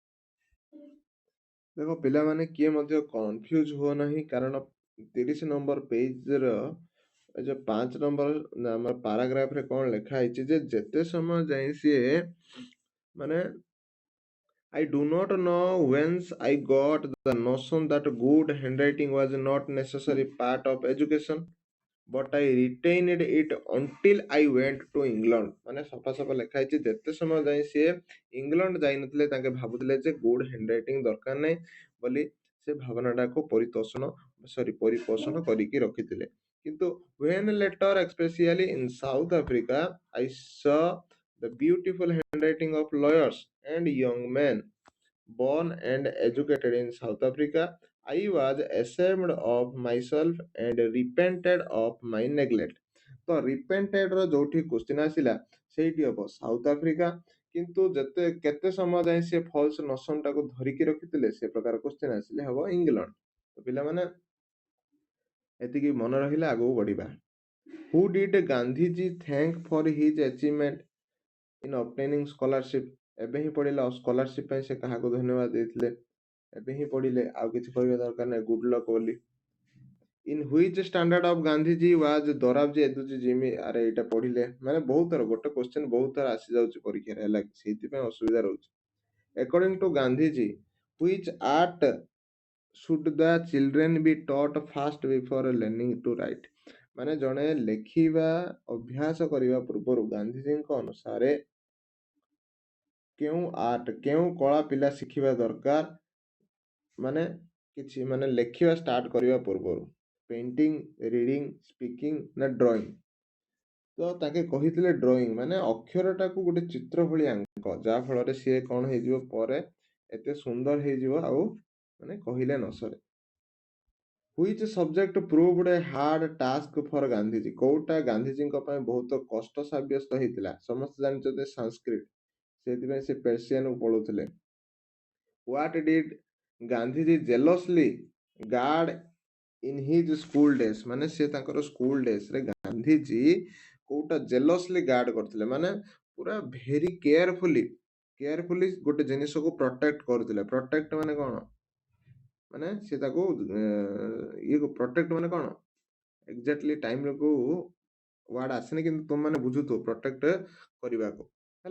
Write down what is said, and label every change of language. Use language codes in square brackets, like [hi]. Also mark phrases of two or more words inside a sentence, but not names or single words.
[or] ଦେଖ ପିଲାମାନେ କିଏ ମଧ୍ୟ କନଫ୍ୟୁଜ ହୁଅ ନାହିଁ, କାରଣ 30 ନମ୍ବର ପେଜର ଏ ଯୋଉ 5 ନମ୍ବର ଆମର ପାରାଗ୍ରାଫରେ କଣ ଲେଖା ହେଇଛି ଯେ ଯେତେ ସମୟ ଯାଇ ସିଏ ମାନେ [en] I do not know whence I got the notion that good handwriting was not necessary part of education, but I retained it until I went to England। [or] ମାନେ ସଫା ଲେଖା ହେଇଛି ଯେତେ ସମୟ ଯାଇ ସିଏ ଇଂଲଣ୍ଡ ଯାଇନଥିଲେ ତାଙ୍କେ ଭାବୁଥିଲେ ଯେ [en] good handwriting [or] ଦରକାର ନାହିଁ ବୋଲି ସେ ଭାବନାଟାକୁ ପରିପୋଷଣ କରିକି ରଖିଥିଲେ। [en] କିନ୍ତୁ when later especially in South Africa I saw the beautiful handwriting of lawyers and young men born and educated in South Africa, I was ashamed of myself and repented of my neglect। [or] ତ repented ର ଯୋଉଠି କ୍ୱେଶ୍ଚିନ୍ ଆସିଲା ସେଇଠି ହବ ସାଉଥ ଆଫ୍ରିକା, କିନ୍ତୁ କେତେ ସମୟ ଯାଏ ସେ [en] false notion [or] ଟାକୁ ଧରିକି ରଖିଥିଲେ ସେ ପ୍ରକାର କ୍ୱେଶ୍ଚିନ୍ ଆସିଲେ ହବ ଇଂଲଣ୍ଡ। ତ ପିଲାମାନେ ଏତିକି ମନେ ରହିଲେ ଆଗକୁ ବଢିବା। [en] Who did ଗାନ୍ଧୀଜୀ thank for his achievement in obtaining scholarship? [or] ଏବେ ହିଁ ପଢିଲେ ସ୍କଲାରସିପ ପାଇଁ ସେ କାହାକୁ ଧନ୍ୟବାଦ ଦେଇଥିଲେ, ଏବେ ହିଁ ପଢିଲେ, ଆଉ କିଛି କହିବା ଦରକାର ନାହିଁ, [en] good luck [or] ବୋଲି। [en] In which standard of ଗାନ୍ଧୀଜୀ was ଦୋରାବଜୀ ଏଦୁଜୀ ଜିମି? [or] ଆରେ ଏଇଟା ପଢିଲେ ମାନେ ବହୁତ ଥର ଗୋଟେ କ୍ୱେଶ୍ଚିନ୍ ବହୁତ ଥର ଆସି ଯାଉଛି ପରୀକ୍ଷାରେ, ହେଲା ସେଇଥିପାଇଁ ଅସୁବିଧା ରହୁଛି। [en] According to ଗାନ୍ଧୀଜୀ which art should the children be taught first before learning to write? [or] ମାନେ ଜଣେ ଲେଖିବା ଅଭ୍ୟାସ କରିବା ପୂର୍ବରୁ ଗାନ୍ଧୀଜୀଙ୍କ ଅନୁସାରେ କେଉଁ କଳା ପିଲା ଶିଖିବା ଦରକାର, ମାନେ କିଛି ମାନେ ଲେଖିବା ଷ୍ଟାର୍ଟ କରିବା ପୂର୍ବରୁ? [en] painting, reading, speaking ନା drawing? [or] ତ ତାଙ୍କେ କହିଥିଲେ ଡ୍ରଇଂ, ମାନେ ଅକ୍ଷରଟାକୁ ଗୋଟେ ଚିତ୍ର ଭଳି ଆଙ୍କ, ଯାହା ଫଳରେ ସିଏ କଣ ହେଇଯିବ ପରେ ଏତେ ସୁନ୍ଦର ହେଇଯିବ ଆଉ ମାନେ କହିଲେ ନ ସରେ। [en] Which subject proved a hard task for ଗାନ୍ଧୀଜୀ? [or] କୋଉଟା ଗାନ୍ଧୀଜୀଙ୍କ ପାଇଁ ବହୁତ କଷ୍ଟ ସାବ୍ୟସ୍ତ ହେଇଥିଲା? ସମସ୍ତେ ଜାଣିଛନ୍ତି ସାଂସ୍କ୍ରିଟ, ସେଥିପାଇଁ ସେ ପେର୍ସିଆନକୁ ପଢୁଥିଲେ। [en] What did ଗାନ୍ଧୀଜୀ jealously guard in his school days? [or] ମାନେ ସେ ତାଙ୍କର ସ୍କୁଲ ଡେଜରେ ଗାନ୍ଧୀଜୀ କୋଉଟା [en] jealously guard [or] କରିଥିଲେ, ମାନେ ପୁରା [en] very carefully [or] ଗୋଟେ ଜିନିଷକୁ ପ୍ରୋଟେକ୍ଟ କରୁଥିଲେ। ପ୍ରୋଟେକ୍ଟ ମାନେ କଣ? ମାନେ ସେ ତାକୁ ପ୍ରୋଟେକ୍ଟ ମାନେ କଣ ଏକ୍ଜାକ୍ଟଲି ଟାଇମକୁ ୱାର୍ଡ ଆସେନି, କିନ୍ତୁ ତୁମ ମାନେ ବୁଝୁଥିବ ପ୍ରୋଟେକ୍ଟ କରିବାକୁ, ହେଲା।